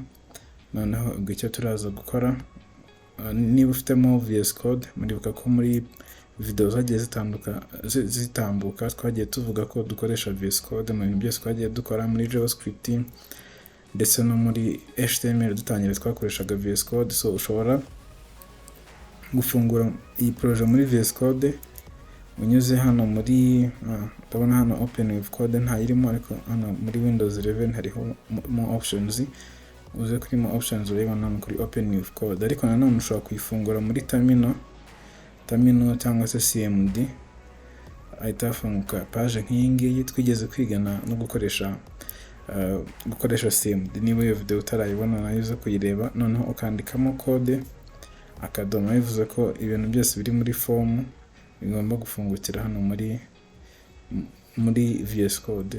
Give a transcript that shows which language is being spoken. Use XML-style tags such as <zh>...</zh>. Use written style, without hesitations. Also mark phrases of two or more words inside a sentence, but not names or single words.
<rw>Noneho ubwo icyo turaza gukora, niba ufitemo VS Code, muribuka ko muri video zagiye zitambuka twagiye tuvuga ko dukoresha VS Code mu bintu byose twagiye dukora muri JavaScript ndetse no muri HTML. Dutangira twakoreshaga VS Code. So ushobora gufungura iyi project muri VS Code unyuze hano muri utabona hano</rw> <en>open with code</en> <rw>ntayirimo, ariko hano muri Windows 11 hariho</rw> <en>more options.</en> <rw>Uze kuri</rw> <en>more options</en> <rw>urabona hano kuri</rw> <en>open with code,</en> <rw>ariko nanone ushobora kuyifungura muri terminal cyangwa se CMD. Ahita afunguka page nk'iyi ngiyi twigeze kwigana no gukoresha CMD. Niba iyo video utarayibona nayo uze kuyireba. Noneho ukandikamo code akadomo, bivuze ko ibintu byose biri muri form bigomba gufungukira hano muri VS Code.</rw>